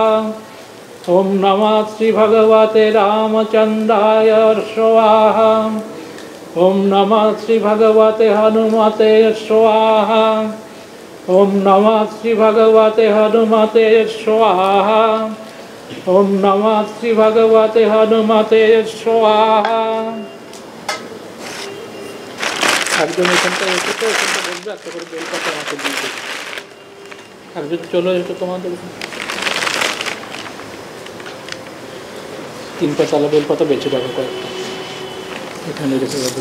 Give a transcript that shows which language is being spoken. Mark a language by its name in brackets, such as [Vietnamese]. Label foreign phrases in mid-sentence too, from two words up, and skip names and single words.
[Sanskrit] ओम नमः श्री भगवते रामचंद्राय स्वाहा। ओम नमः श्री भगवते हनुमते स्वाहा। ओम नमः श्री भगवते हनुमते स्वाहा। ओम नमः श्री भगवते हनुमते स्वाहा। [Bangla] একজন এখানটা এসে তো এখানটা বলবে একটা করে বেলপাতা আমাকে দিয়ে দেবে। একজন চলো একটু তোমাদের 3 পাতালা বেলপাতা বেঁচে রাখো কয়েকটা, এখানে রেখে দেবো।